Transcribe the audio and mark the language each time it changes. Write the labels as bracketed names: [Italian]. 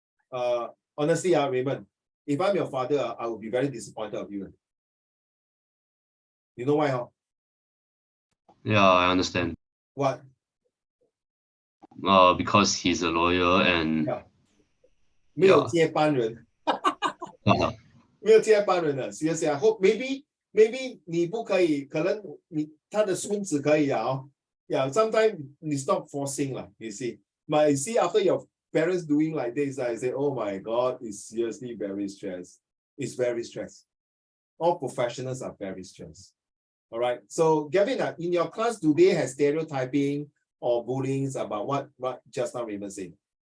[English] Honestly, Raymond, if I'm your father, I would be very disappointed of you. You know why? Huh? Yeah, I understand. What? Because he's a lawyer and [Chinese] 没有接班人。没有接班人的 seriously, I hope maybe 你不可以，可能他的孙子可以啊。 [English] Yeah, sometimes it's not forcing lah, you see. But you see, after your parents doing like this, I say, oh my God, it's seriously very stressed. It's very stressed. All professionals are very stressed. All right. So, Gavin, in your class, do they have stereotyping or bullying about what just now Raymond said?